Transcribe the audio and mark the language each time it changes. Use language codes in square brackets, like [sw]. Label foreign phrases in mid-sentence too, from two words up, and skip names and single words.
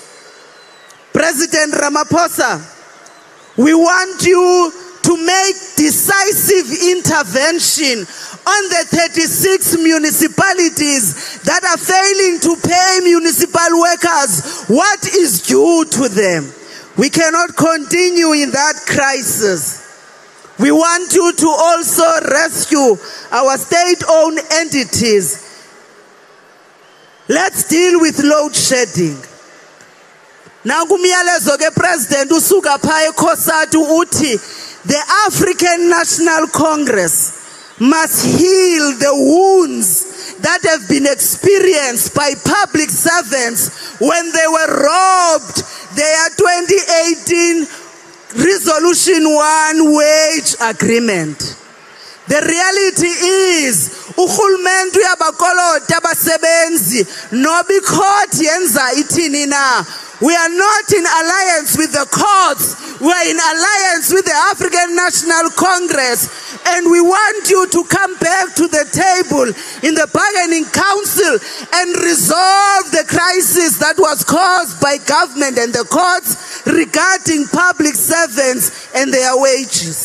[en] President Ramaphosa, we want you to make decisive intervention on the 36 municipalities that are failing to pay municipal workers what is due to them. We cannot continue in that crisis. We want you to also rescue our state-owned entities. Let's deal with load shedding. [xh] Nangumyalezo ke President usuka pha eKhosatu uthi [en] the African National Congress must heal the wounds that have been experienced by public servants when they were robbed their 2018 Resolution 1 wage agreement. The reality is, [xh] uhulumende uyabakolota abasebenzi noba icourt yenza ithini na. [en] We are not in alliance with the courts. We are in alliance with the African National Congress. And we want you to come back to the table in the bargaining council and resolve the crisis that was caused by government and the courts regarding public servants and their wages.